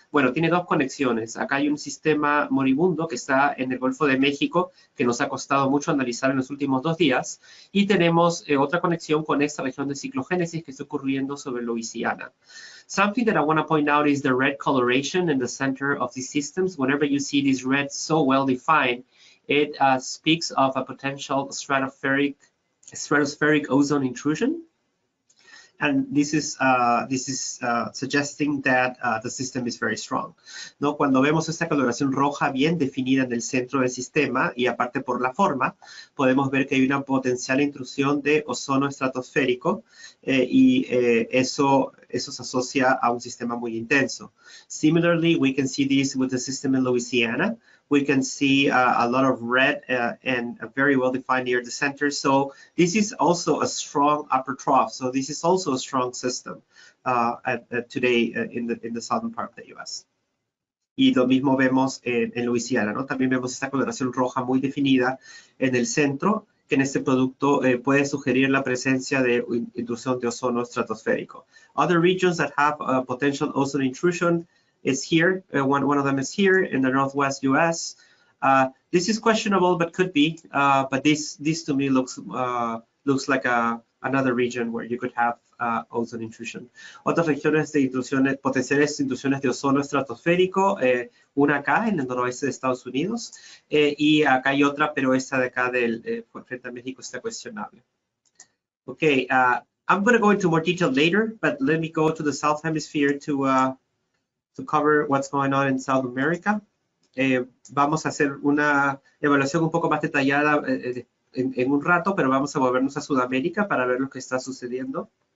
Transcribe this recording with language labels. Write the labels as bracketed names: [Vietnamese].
[Spanish] Bueno, tiene dos conexiones. Acá hay un sistema moribundo que está en el Golfo de México, que nos ha costado mucho analizar en los últimos 2 días, y tenemos otra conexión con esta región de ciclogénesis que está ocurriendo sobre Louisiana. [English] Something that I want to point out is the red coloration in the center of these systems. Whenever you see this red so well defined, it speaks of a potential stratospheric ozone intrusion. And this is suggesting that the system is very strong. [Spanish] ¿No? Cuando vemos esta coloración roja bien definida en el centro del sistema, y aparte por la forma, podemos ver que hay una potencial intrusión de ozono estratosférico, y eso se asocia a un sistema muy intenso. [English] Similarly, we can see this with the system in Louisiana. We can see a lot of red and very well defined near the center. So this is also a strong upper trough. So this is also a strong system today in the southern part of the US. [Spanish] Y lo mismo vemos en Louisiana, ¿no? También vemos esta coloración roja muy definida en el centro, que en este producto puede sugerir la presencia de intrusión de ozono estratosférico. [English] Other regions that have potential ozone intrusion is here. One of them is here in the northwest US. This is questionable, but could be. But this to me looks like another region where you could have ozone intrusion. [Spanish] Otras regiones de intrusiones, potenciales intrusiones de ozono estratosférico, una acá en el noroeste de Estados Unidos, y acá hay otra, pero esta de acá frente a México está cuestionable. [English] Okay, I'm going to go into more detail later, but let me go to the South Hemisphere to cover what's going on in South America. [Spanish] Vamos a hacer una evaluación un poco más detallada en un rato, pero vamos a volvernos a Sudamérica para ver lo que está sucediendo.